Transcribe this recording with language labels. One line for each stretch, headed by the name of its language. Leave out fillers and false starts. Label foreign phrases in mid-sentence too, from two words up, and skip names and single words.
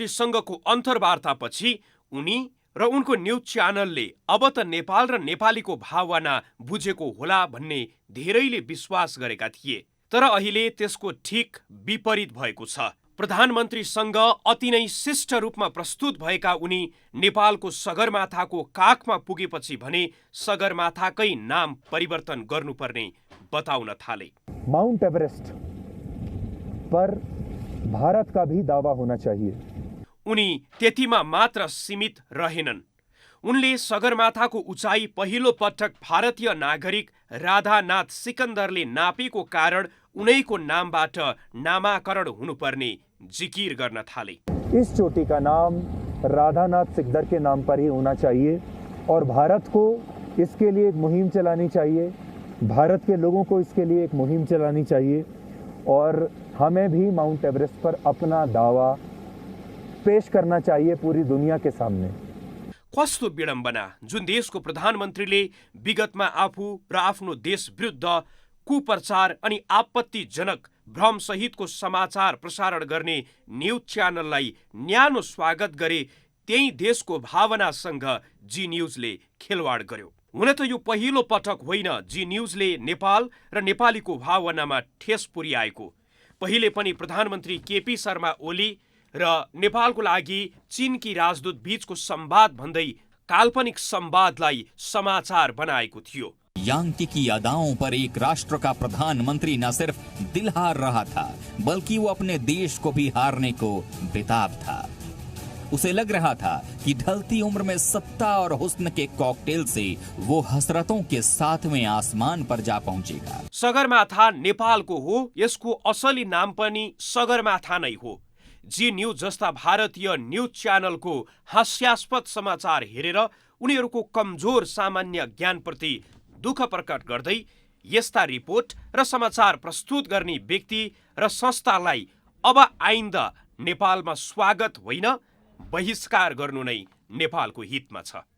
Nepali: प्रधानमन्त्रीसँगको अन्तर्वार्तापछि उनी र उनको न्युज च्यानलले अब त नेपाल र नेपालीको भावना बुझेको होला भन्ने धेरैले विश्वास गरेका थिए। तर अहिले त्यसको ठिक विपरीत भएको छ। प्रधानमन्त्रीसँग अति नै शिष्ट रूपमा प्रस्तुत भएका उनी नेपालको सगरमाथाको काखमा पुगेपछि भने सगरमाथाकै नाम परिवर्तन गर्नुपर्ने बताउन थाले।
Hindi: माउंट एवरेस्ट पर भारत का भी दावा होना चाहिए।
Nepali: उनी त्यतिमा मात्र सीमित रहेनन्। उनले सगरमाथाको उचाइ पहिलो पटक भारतीय नागरिक राधानाथ सिकन्दरले नापेको कारण उनैको नामबाट नामाकरण हुनुपर्ने जिकिर गर्न थाले।
Hindi: इस चोटी का नाम राधानाथ सिकदर के नाम पर ही होना चाहिए और भारत को इसके लिए एक मुहिम चलानी चाहिए, भारत के लोगों को इसके लिए एक मुहिम चलानी चाहिए और हमें भी माउंट एवरेस्ट पर अपना दावा पेश करना चाहिए पूरी दुनिया के सामने।
Nepali: कस्तो विडम्बना जुन देशको प्रधानमन्त्रीले विगतमा आफू र आफ्नो देश विरुद्ध कुप्रचार अनि आपत्तिजनक भ्रम सहितको समाचार प्रसारण गर्ने न्युज च्यानललाई न्यानो स्वागत गरे, त्यही देशको भावनासँग जी न्युजले खेलवाड गर्यो। हुन त यो पहिलो पटक होइन जी न्युजले नेपाल र नेपालीको भावनामा ठेस पुर्याएको। पहिले पनि प्रधानमन्त्री केपी शर्मा ओली र नेपालको लागि चीनकी राजदूत बीचको संवाद भन्दै काल्पनिक संवादलाई समाचार बनाएको थियो।
Hindi: यांकी की अदाओं पर एक राष्ट्र का प्रधानमंत्री न सिर्फ दिल हार रहा था बल्कि वो अपने देश को भी हारने को बेताब था। उसे लग रहा था कि ढलती उम्र में सत्ता और हुस्न के कॉकटेल से वो हसरतों के 7वें आसमान पर जा पहुंचेगा।
Nepali: सगरमाथा नेपालको हो, यसको असली नाम पनि सगरमाथा नै हो। जी न्युज जस्ता भारतीय न्युज च्यानलको हास्यास्पद समाचार हेरेर उनीहरूको कमजोर सामान्य ज्ञानप्रति दुःख प्रकट गर्दै यस्ता रिपोर्ट र समाचार प्रस्तुत गर्ने व्यक्ति र संस्थालाई अब आइन्दा नेपालमा स्वागत होइन बहिष्कार गर्नु नै नेपालको हितमा छ।